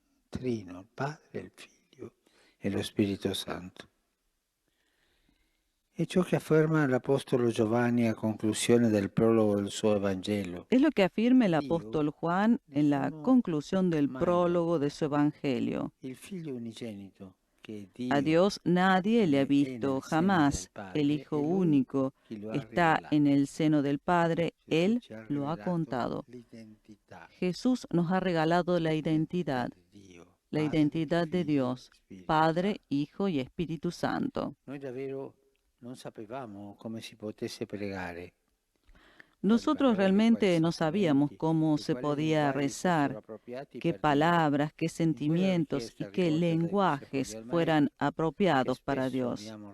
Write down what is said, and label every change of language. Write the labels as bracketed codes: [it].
[it] Trino, il Padre, il Figlio e lo Spirito Santo. È ciò che afferma l'Apostolo Giovanni a conclusione del prologo del suo Evangelo. [es] Es lo que afirma el apóstol Juan en la conclusión del prólogo de su Evangelio. [it] Il Figlio unigenito. [es] A Dios nadie le ha visto jamás. El Hijo único está en el seno del Padre. Él lo ha contado. Jesús nos ha regalado la identidad de Dios, Padre, Hijo y Espíritu Santo. [it] Noi davvero non sapevamo come si potesse pregare. [es] Nosotros realmente no sabíamos cómo se podía rezar, qué palabras, qué sentimientos y qué lenguajes fueran apropiados para Dios.